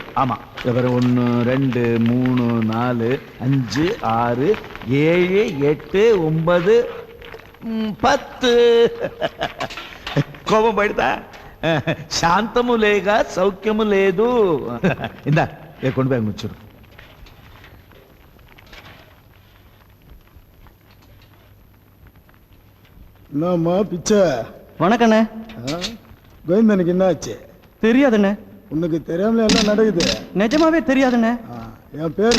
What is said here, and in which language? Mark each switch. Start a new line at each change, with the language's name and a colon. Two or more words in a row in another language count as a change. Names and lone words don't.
Telugu: ஆமா, 1 2 3 4 5 6 7 8 9 10 కోపం పడతా శాంతము లేక సౌఖ్యము లేదు. ఇందా కొండ పోయి ముచ్చురు.
Tamil: என்னம்மா பிச்சை? வணக்கண்ணே. கோவிந்தனுக்கு என்ன ஆச்சு? தெரியாதுண்ணே. உனக்கு தெரியாமல எல்லாம் நடக்குது? நிஜமாவே தெரியாதுண்ணே. என் பேரு